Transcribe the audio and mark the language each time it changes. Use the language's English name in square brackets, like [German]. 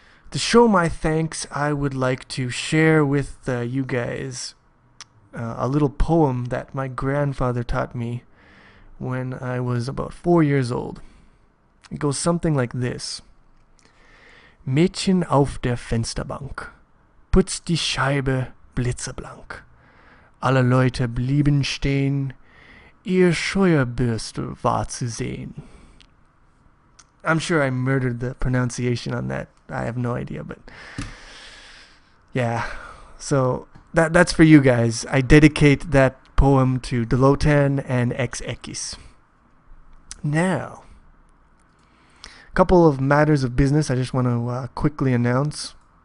[English] To show my thanks, I would like to share with you guys a little poem that my grandfather taught me when I was about 4 years old. It goes something like this. [German] Mädchen auf der Fensterbank, putzt die Scheibe blitzeblank. Alle Leute blieben stehen, ihr Scheuerbürstel war zu sehen. [English] I'm sure I murdered the pronunciation on that. I have no idea, but yeah. So that's for you guys. I dedicate that poem to Deloten and DirectX. Now, a couple of matters of business I just want to quickly announce.